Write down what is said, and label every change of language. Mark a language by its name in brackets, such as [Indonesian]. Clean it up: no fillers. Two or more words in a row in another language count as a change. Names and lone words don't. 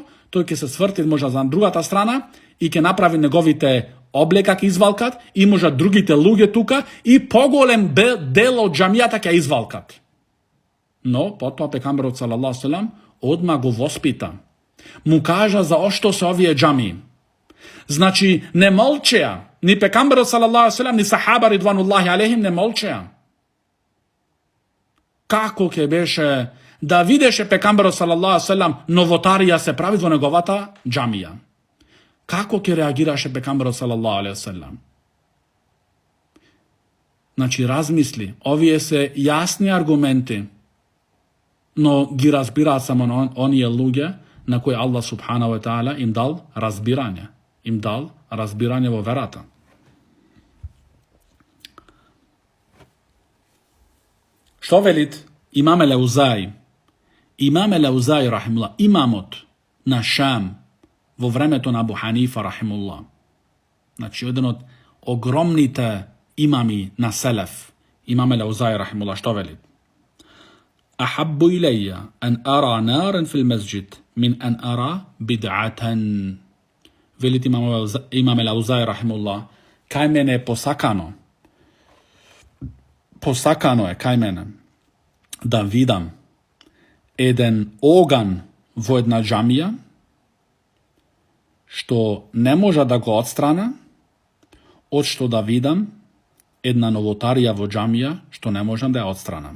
[Macedonian] То ќе се сврти можеби на другата страна и ќе ги направи неговите облеки извалкани и можеби другите луѓе тука и поголем дел од џамијата ќе извалка. Но, потоа пејгамберот [Arabic] صلى الله وسلم [Macedonian] веднаш го воспита. Му кажа за што се овие џамии. Znači, не молчеја. Ни пејгамберот [Arabic] صلى الله وسلم, [Macedonian] ни сахабите [Arabic] رضوان الله عليهم [Macedonian] не молчеја. Како ќе беше да видеше пејгамберот [Arabic] صلى الله وسلم [Macedonian] новотарија се прави во неговата џамија. Како ќе реагираше пејгамберот [Arabic] صلى الله وسلم? [Macedonian] Значи, размисли. Овие се јасни аргументи, но ги разбира само оние луѓе на кои [Arabic] الله سبحانه وتعالى [Macedonian] им дал разбирање. Им дал разбирање во верата. Што вели Имам ел-Авзаи? Имам ел-Авзаи, рахимуллах, имамот на Шам, во времето на Абу Ханифа, rahimullah. Значи, еден од огромните имами на Селеф, Имам ел-Авзаи, рахимуллах, што вели? [Arabic] أحب إلي أن أرى نارا في المسجد من أن أرى بدعة. [Macedonian] Вели Имам ел-Авзаи, рахимуллах, кај мене посакано е кај мене да видам еден оган во една џамија што не може да го отстрани, од што да видам една новотарија во џамија што не можам да ја отстранам.